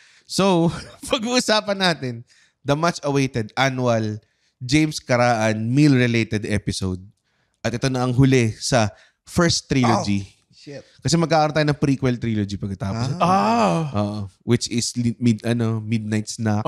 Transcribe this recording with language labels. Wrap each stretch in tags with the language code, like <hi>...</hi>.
<tl>So, pag-uusapan natin,</tl> <en>the much-awaited annual James Caraan meal-related episode.</en> <tl>At ito na ang huli sa first trilogy.</tl> <en>Shit.</en> <tl>Kasi magkakaroon tayo ng prequel trilogy pagkatapos.</tl> <en>Which is midnight snack.</en>